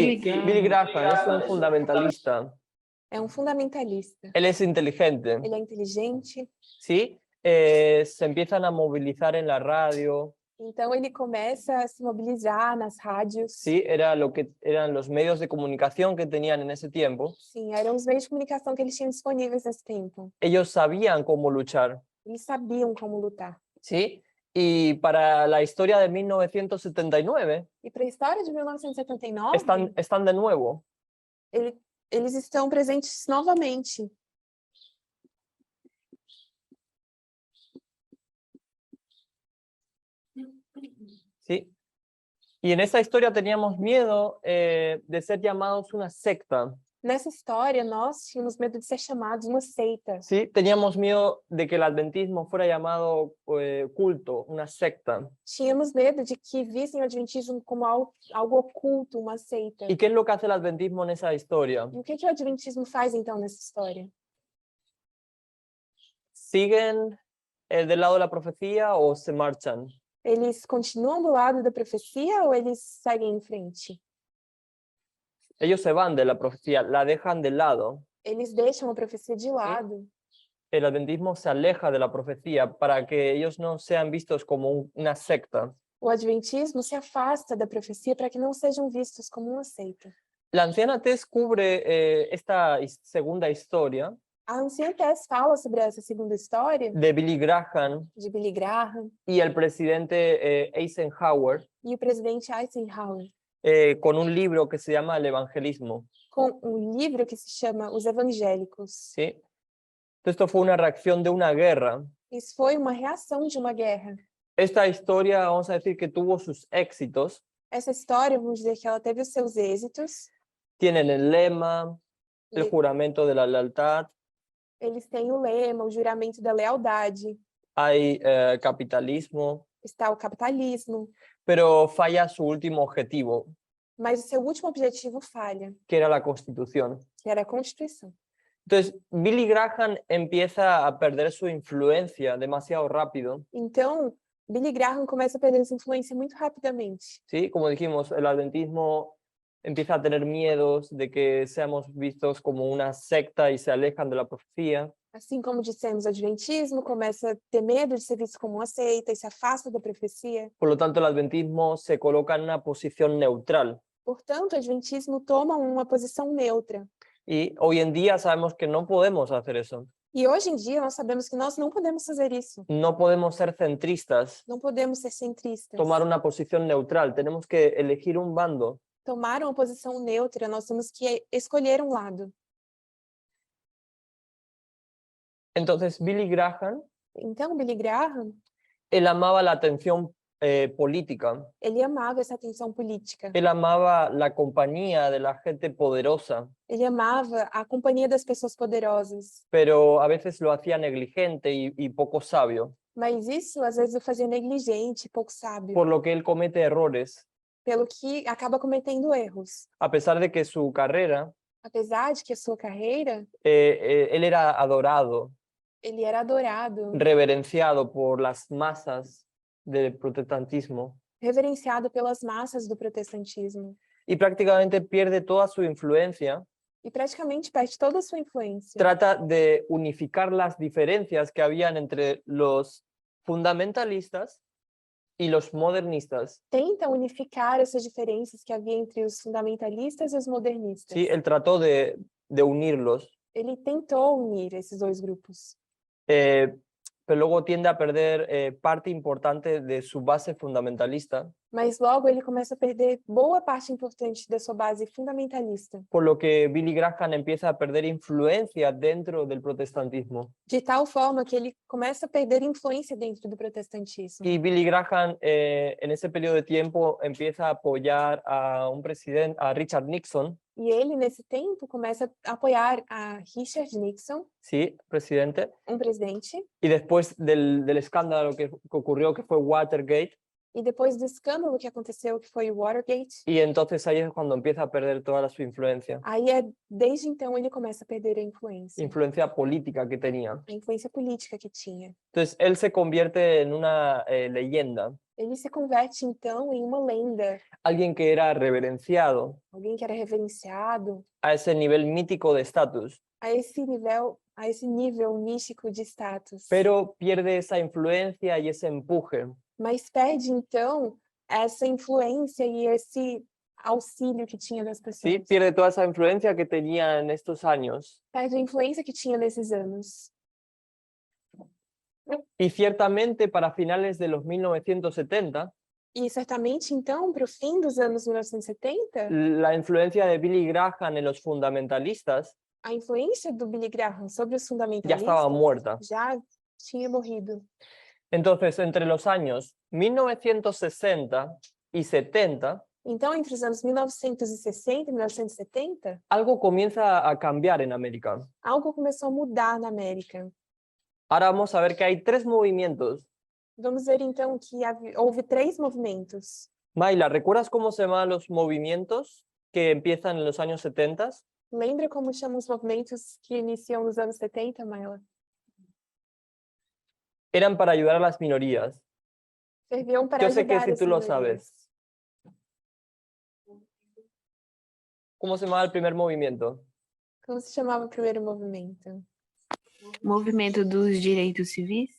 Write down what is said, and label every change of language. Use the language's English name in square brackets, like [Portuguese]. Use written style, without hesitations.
[Spanish] Billy Graham. Billy Graham es un fundamentalista. [Portuguese] É um fundamentalista. [Spanish] Él es inteligente, [Portuguese] Ele é inteligente, [Spanish] ¿sí? Se empiezan a movilizar en la radio, [Portuguese] então ele começa a se mobilizar nas rádios. [Spanish] ¿sí? Era lo que eran los medios de comunicación que tenían en ese tiempo. [Portuguese] Sim, eram os meios de comunicação que eles tinham disponíveis nesse tempo. [Spanish] Ellos sabían cómo luchar, [Portuguese] Eles sabiam como lutar. [Spanish] ¿sí? Y para la historia de 1979 [Portuguese] E para a história de 1979, [Spanish] están de nuevo. [Portuguese] eles estão presentes novamente. [Spanish] ¿Sí? Y en esa historia teníamos miedo de ser llamados una secta, [Portuguese] Nessa história, nós tínhamos medo de ser chamados uma seita. [Spanish] ¿sí? Teníamos miedo de que el adventismo fuera llamado culto, una secta. [Portuguese] Tínhamos medo de que vissem o adventismo como algo oculto, uma seita. [Spanish] ¿Y qué es lo que hace el adventismo en esa historia? [Portuguese] E o que o adventismo faz, então, nessa história? [Spanish] ¿Siguen del lado de la profecía o se marchan? [Portuguese] Eles continuam do lado da profecia ou eles seguem em frente? [Spanish] Ellos se van de la profecía, la dejan de lado. [Portuguese] Eles deixam a profecia de lado. [Spanish] El adventismo se aleja de la profecía para que ellos no sean vistos como una secta. [Portuguese] O adventismo se afasta da profecia para que não sejam vistos como uma seita. [Spanish] La anciana Tess cubre esta segunda historia [Portuguese] A anciã Tess fala sobre essa segunda história [Spanish] de Billy Graham [Portuguese] de Billy Graham [Spanish] y el presidente Eisenhower [Portuguese] e o presidente Eisenhower, [Spanish] con un libro que se llama El Evangelismo. [Portuguese] com um livro que se chama Os Evangélicos. [Spanish] ¿Sí? Esto fue una reacción de una guerra. [Portuguese] Isso foi uma reação de uma guerra. [Spanish] Esta historia, vamos a decir que tuvo sus éxitos. [Portuguese] Essa história, vamos dizer que ela teve os seus êxitos. [Spanish] Tienen el lema, el [Portuguese] E [Spanish] juramento de la lealtad, [Portuguese] eles têm o lema, o juramento da lealdade. [Spanish] hay capitalismo, [Portuguese] Está o capitalismo. [Spanish] pero falla su último objetivo, [Portuguese] Mas o seu último objetivo falha, [Spanish] que era la Constitución. [Portuguese] que era a Constituição. [Spanish] Entonces, Billy Graham empieza a perder su influencia demasiado rápido, [Portuguese] Então, Billy Graham começa a perder essa influência muito rapidamente. [Spanish] ¿sí? Como dijimos, el adventismo empieza a tener miedos de que seamos vistos como una secta y se alejan de la profecía. [Portuguese] Assim como dissemos, o adventismo começa a ter medo de ser visto como uma seita e se afasta da profecia. [Spanish] Por lo tanto, el adventismo se coloca en una posición neutral. [Portuguese] Portanto, o adventismo toma uma posição neutra. [Spanish] Y hoy en día sabemos que no podemos hacer eso. [Portuguese] E hoje em dia nós sabemos que nós não podemos fazer isso. [Spanish] No podemos ser centristas, [Portuguese] Não podemos ser centristas. [Spanish] tomar una posición neutral. Tenemos que elegir un bando. [Portuguese] Tomar uma posição neutra, nós temos que escolher um lado. [Spanish] Entonces, Billy Graham, [Portuguese] Então, Billy Graham, [Spanish] él amaba la atención política. [Portuguese] ele amava essa atenção política. [Spanish] Él amaba la compañía de la gente poderosa, [Portuguese] Ele amava a companhia das pessoas poderosas. [Spanish] pero a veces lo hacía negligente y poco sabio, [Portuguese] Mas isso, às vezes, o fazia negligente, pouco sábio. [Spanish] por lo que él comete errores, [Portuguese] Pelo que acaba cometendo erros. [Spanish] a pesar de que su carrera, [Portuguese] Apesar de que a sua carreira, [Spanish] él era adorado, [Portuguese] ele era adorado, [Spanish] reverenciado por las masas del protestantismo [Portuguese] reverenciado pelas massas do protestantismo. [Spanish] y prácticamente pierde toda su influencia. [Portuguese] E praticamente perde toda a sua influência. [Spanish] Trata de unificar las diferencias que habían entre los fundamentalistas y los modernistas. [Portuguese] Tenta unificar essas diferenças que havia entre os fundamentalistas e os modernistas. [Spanish] Sí, él trató de unirlos, [Portuguese] Ele tentou unir esses dois grupos, [Spanish] pero luego tiende a perder parte importante de su base fundamentalista, [Portuguese] mas logo ele começa a perder boa parte importante da sua base fundamentalista, [Spanish] por lo que Billy Graham empieza a perder influencia dentro del protestantismo. [Portuguese] de tal forma que ele começa a perder influência dentro do protestantismo. [Spanish] Y Billy Graham en ese periodo de tiempo empieza a apoyar a un presidente, a Richard Nixon, [Portuguese] E ele, nesse tempo, começa a apoiar a Richard Nixon, [Spanish] sí, presidente, [Portuguese] presidente, [Spanish] y después del escándalo que ocurrió, que fue Watergate, [Portuguese] e depois do escândalo que aconteceu, que foi o Watergate, [Spanish] y entonces ahí es cuando empieza a perder toda su influencia, [Portuguese] aí desde então ele começa a perder a [Spanish] influencia política que tenía. [Portuguese] influência política que tinha. [Spanish] Entonces él se convierte en una leyenda, [Portuguese] Ele se converte então em uma lenda, [Spanish] alguien que era reverenciado [Portuguese] alguém que era reverenciado [Spanish] a ese nivel mítico de estatus, [Portuguese] a esse nível místico de status. [Spanish] pero pierde esa influencia y ese empuje. [Portuguese] Mas perde então essa influência e esse auxílio que tinha das pessoas. [Spanish] Sí, pierde toda esa influencia que tenía en estos años. [Portuguese] Perde a influência que tinha nesses anos. [Spanish] Y ciertamente para finales de los 1970, [Portuguese] E certamente então, para o fim dos anos 1970, [Spanish] la influencia de Billy Graham en los fundamentalistas [Portuguese] a influência do Billy Graham sobre os [Spanish] ya [Portuguese] fundamentalistas [Spanish] estaba muerta. [Portuguese] já tinha morrido. [Spanish] Entonces, entre los años 1960 y 70, [Portuguese] Então, entre os anos 1960 e 1970, [Spanish] algo comienza a cambiar en América. [Portuguese] algo começou a mudar na América. [Spanish] Ahora vamos a ver que hay tres movimientos. [Portuguese] Vamos ver então que houve 3 movimentos. [Spanish] Mayla, ¿recuerdas cómo se llaman los movimientos que empiezan en los años 70? [Portuguese] Lembra como chamam os movimentos que iniciam nos anos 70, Mayla? [Spanish] Eran para ayudar a las minorías. [Portuguese] Serviam para [Spanish] Yo sé que [Portuguese] ajudar [Spanish] si [Portuguese] as [Spanish] tú lo [Portuguese] minorias. [Spanish] sabes. ¿Cómo se llamaba el primer movimiento? [Portuguese] Como se chamava o primeiro movimento? Movimento dos Direitos Civis?